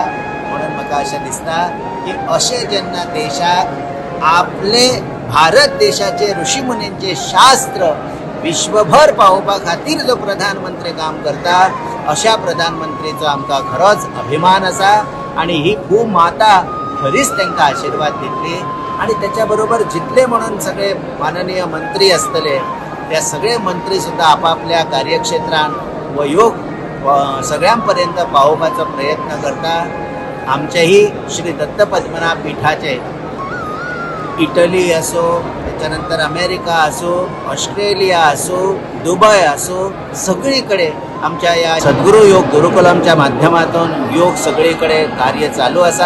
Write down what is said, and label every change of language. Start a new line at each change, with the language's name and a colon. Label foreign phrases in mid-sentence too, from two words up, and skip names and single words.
Konkani: म्हणून म्हाका अशें दिसता की अशें जेन्ना देशाक आपले भारत देशाचे ऋषीमुनींचे शास्त्र विश्वभर पावोवपा खातीर जो प्रधानमंत्री काम करता अशा प्रधानमंत्रीचो आमकां खरोच अभिमान आसा आणि ही भूमाता खरीच तांकां आशिर्वाद दितली. आणि त्याच्या बरोबर जितले म्हणून सगळे माननीय मंत्री असतले त्या सगळे मंत्री सुद्धा आपापल्या कार्यक्षेत्रान व योग सगळ्यांपर्यंत पावोवपाचो प्रयत्न करता.
Marathi: आमचेही श्री दत्त पद्मनाभ पीठाचे इटली असो, त्याच्यानंतर अमेरिका असो, ऑस्ट्रेलिया असो, दुबय असो, सगळीकडे आमच्या या सद्गुरू योग गुरुकुलमच्या माध्यमातून योग सगळीकडे कार्य चालू आसा.